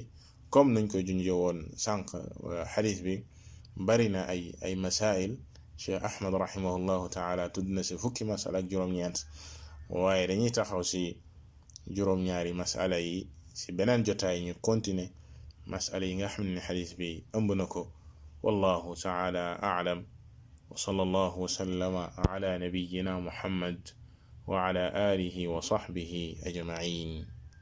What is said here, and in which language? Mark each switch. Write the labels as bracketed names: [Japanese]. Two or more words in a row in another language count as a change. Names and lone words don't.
[Wolof] comme nuñ ko junjee woon sànq, xadiis bi bari na ay masail. Cheikh Ahmad [Arabic] رحمه الله تعالى [Wolof] tudd na ci fukki masala ak juróom-ñeent, waaye dañuy taxaw ci juróom-ñaari masala yi ci beneen jotaay ñu continuer masala yi nga xam ne xadiis bi ëmb na ko. [Arabic] والله تعالى أعلم وصلى الله وسلم على نبينا محمد وعلى آله وصحبه أجمعين.